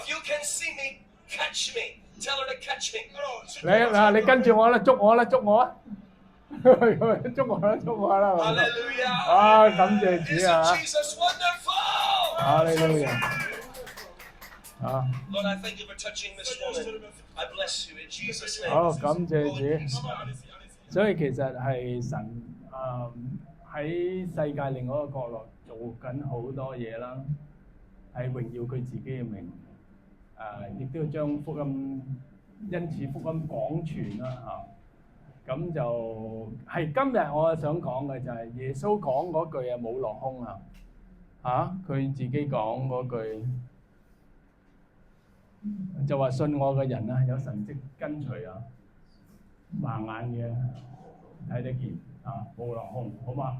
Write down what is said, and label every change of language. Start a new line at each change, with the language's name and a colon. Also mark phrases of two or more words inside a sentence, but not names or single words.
English: If you can see me, catch me. Tell her to catch me.
French: Alors, si tu
Cantonese: 你
French: le vois,
Cantonese: 嗱，你跟住我啦，捉我啦，捉我啊！捉我啦，捉我啦！
English: Hallelujah.
Cantonese: 啊，感謝主
English: Isn't
Cantonese: 啊！
English: Jesus wonderful?
Cantonese: 哈利路亞！啊，
English: Lord, I thank you for touching this woman. I bless you in Jesus' name.
Cantonese: 好，感謝
English: Go in
Cantonese: 主。
English: peace.
French: maman, allez-y, allez-y.
Cantonese: 所以其實係神喺世界另外一個角落做緊好多嘢啦，係榮耀佢自己嘅名。亦都要將福音，因此福音廣傳啦嚇。咁就係今日我想講嘅就係耶穌講嗰句啊冇落空啊佢自己講嗰句就話信我嘅人啊有神蹟跟隨啊，盲眼嘅睇得見冇落空，好嘛？